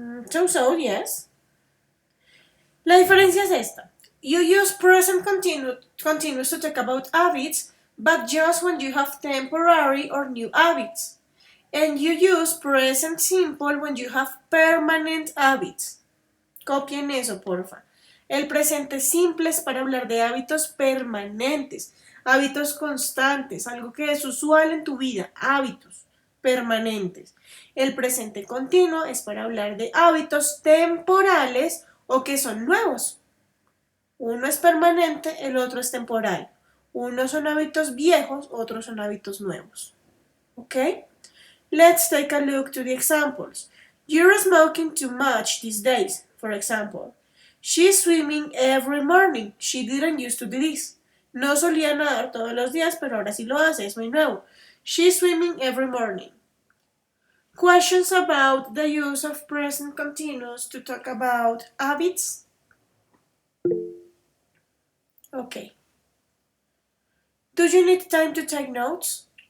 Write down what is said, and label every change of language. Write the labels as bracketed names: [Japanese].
[English] So, yes. [Spanish] La diferencia es esta. [English] You use present continuous to talk about habits, but just when you have temporary or new habits. And you use present simple when you have permanent habits. [Spanish] Copien eso, porfa. El presente simple es para hablar de hábitos permanentes, hábitos constantes, algo que es usual en tu vida, hábitos permanentes. El presente continuo es para hablar de hábitos temporales o que son nuevos. Uno es permanente, el otro es temporal. Unos son hábitos viejos, otros son hábitos nuevos. ¿Ok? [English] Let's take a look to the examples. You're smoking too much these days, for example. She's swimming every morning. She didn't used to do this. [Spanish] No solía nadar todos los días, pero ahora sí lo hace, es muy nuevo. [English] She's swimming every morning. Questions about the use of present continuous to talk about habits? Okay. Do you need time to take notes?